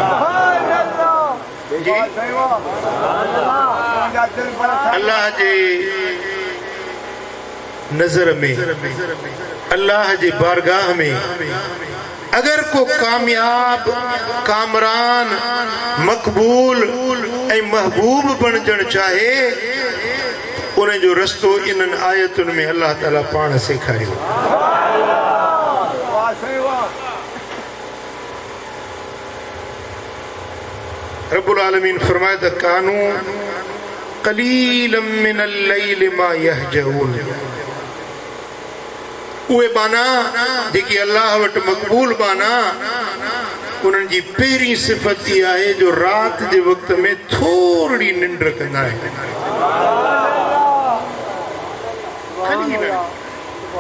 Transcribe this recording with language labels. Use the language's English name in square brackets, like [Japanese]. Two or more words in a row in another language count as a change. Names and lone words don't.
[Sindhi] अल्लाह जे नज़र में, अल्लाह जे बारगाह में अगर को कामयाब, कामरान, मक़बूल ऐं महबूब बणजणु चाहे, उन जो रस्तो इन्हनि आयतुनि में अल्लाह ताला पाण सेखारियो। [Arabic] رب العالمين [Sindhi] फरमाए त [Arabic] كانوا قليلا من الليل ما يهجعون. [Sindhi] उहे बाना जेकी अल्लाह वटि मक़बूल बाना, उन्हनि जी पहिरीं सिफ़त इहा आहे जो राति जे वक़्त में थोरी निंड कंदा आहिनि।